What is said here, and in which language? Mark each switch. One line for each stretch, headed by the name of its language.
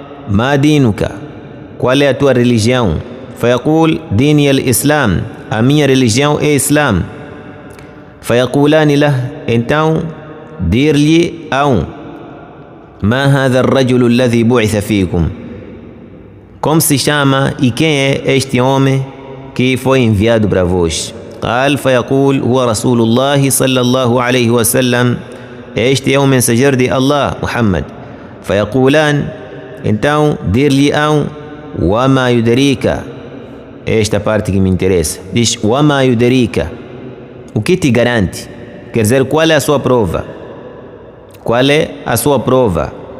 Arabic: مَا دِينُكَ,
Portuguese: qual é a tua religião?
Arabic: فَيَقُول دِينِي الإسلام,
Portuguese: a minha religião é Islam.
Arabic: فَيَقُولَانِ لَهُ,
Portuguese: então dir-lhe
Arabic: مَا هَذَا الرَّجُلُ الَّذِي بُعِثَ فِيكُمْ,
Portuguese: como se chama e quem é este homem que foi enviado para vós?
Arabic: قال فيقول هو رسول الله صلى الله عليه وسلم,
Portuguese: este é o mensageiro de Allah, Muhammad.
Arabic: فيقولان,
Portuguese: então dir-lhe
Arabic: وما يدريك,
Portuguese: esta parte que me interessa, diz وما يدريك, o que te garante? Quer dizer, qual é a sua prova? Qual é a sua prova?